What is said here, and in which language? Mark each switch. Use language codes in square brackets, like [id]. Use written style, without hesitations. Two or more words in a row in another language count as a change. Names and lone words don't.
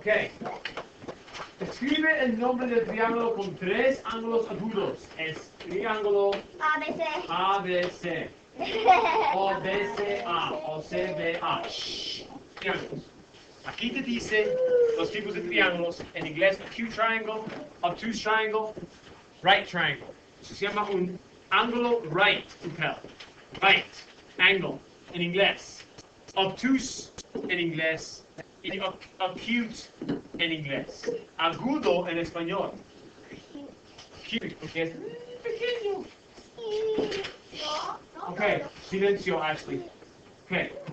[es] Escribe el nombre del triángulo con 3 ángulos agudos. Es triángulo ABC. ABC. O DCA o CBA. Triángulos. Aquí te dice los tipos de triángulos. En inglés, [en] acute triangle, obtuse triangle, right triangle. [es] Eso se llama un ángulo right, [en] right angle [es] en inglés. Obtuse en inglés y acute en inglés. Agudo en español. Acute, porque es pequeño. Ok, silencio, Ashley. Ok.